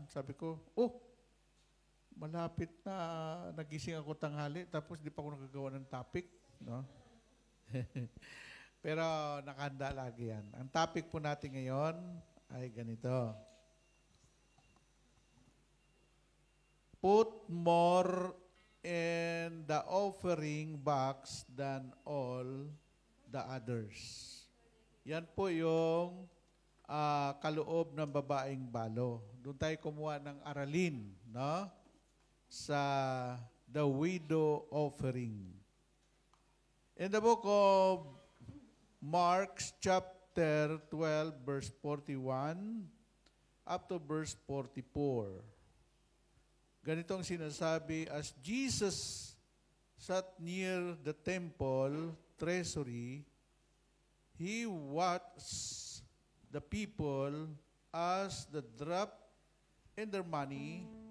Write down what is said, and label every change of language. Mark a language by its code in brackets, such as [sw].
[tl] Sabi ko, malapit na nagising ako tanghali, tapos di pa ako nakagawa ng topic. No? Pero nakahanda lagi yan. Ang topic po natin ngayon ay ganito. [en] Put more in the offering box than all the others. [tl] Yan po yung kaloob ng babaeng balo. Doon tayo kumuha ng aralin, no? [en] Sa the widow offering. In the book of Mark chapter 12 verse 41 up to verse 44. [tl] Ganito ang sinasabi, [en] as Jesus sat near the temple treasury, he watched the people as they drop in their money.